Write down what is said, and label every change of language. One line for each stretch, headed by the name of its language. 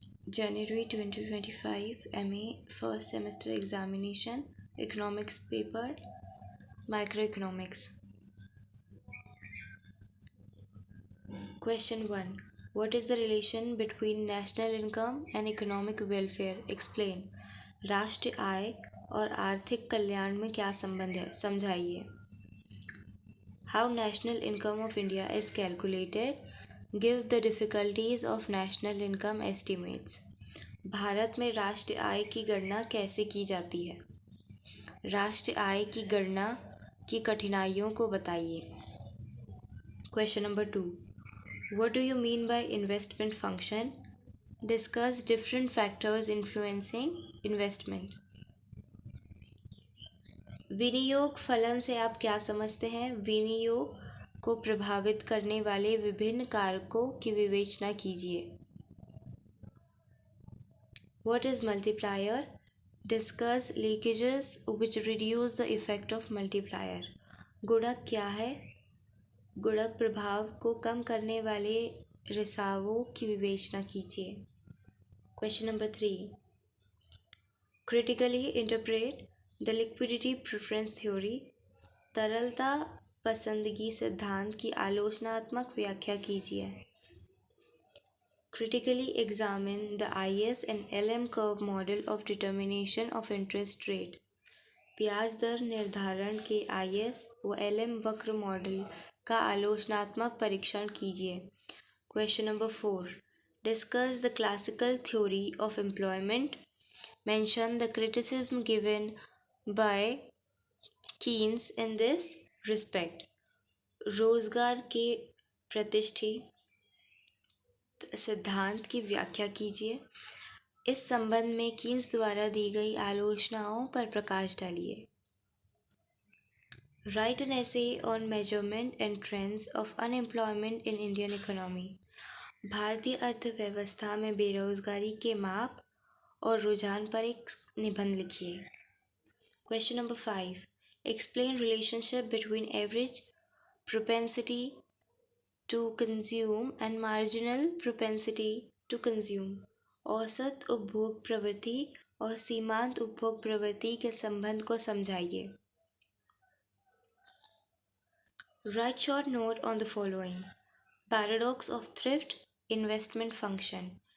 English: January 2025 MA first semester examination, economics paper, microeconomics. Question 1. What is the relation between national income and economic welfare? Explain.
Hindi: राष्ट्रीय आय और आर्थिक कल्याण में क्या संबंध है, समझाइए.
English: How national income of India is calculated? Give the difficulties of national income estimates.
Hindi: Bharat में राष्ट्रीय आय की गणना कैसे की जाती है? राष्ट्रीय आय की गणना की कठिनाइयों को बताइए.
English: Question number 2. What do you mean by investment function? Discuss different factors influencing investment.
Hindi: विनियोग फलन से आप क्या समझते हैं? विनियोग को प्रभावित करने वाले विभिन्न कारकों की विवेचना कीजिए.
English: What is multiplier? Discuss leakages which reduce the effect of multiplier.
Hindi: गुणक क्या है? गुणक प्रभाव को कम करने वाले रिसावों की विवेचना कीजिए.
English: Question number 3. Critically interpret the liquidity preference theory.
Hindi: तरलता पसंदगी सिद्धांत की आलोचनात्मक व्याख्या कीजिए.
English: Critically examine the IS and LM curve model of determination of interest rate.
Hindi: ब्याज दर निर्धारण के IS व LM वक्र मॉडल का आलोचनात्मक परीक्षण कीजिए.
English: Question number 4. Discuss the classical theory of employment. Mention the criticism given by Keynes in this respect.
Hindi: रोजगार के प्रतिष्ठित सिद्धांत की व्याख्या कीजिए. इस संबंध में कीन्स द्वारा दी गई आलोचनाओं पर प्रकाश डालिए.
English: Write an essay on measurement and trends of unemployment in Indian economy.
Hindi: भारतीय अर्थव्यवस्था में बेरोजगारी के माप और रुझान पर एक निबंध लिखिए.
English: Question number 5. Explain relationship between average propensity to consume and marginal propensity to consume.
Hindi: औसत उपभोग प्रवृत्ति और सीमांत उपभोग प्रवृत्ति के संबंध को समझाइए.
English: Write short note on the following. Paradox of thrift, investment function.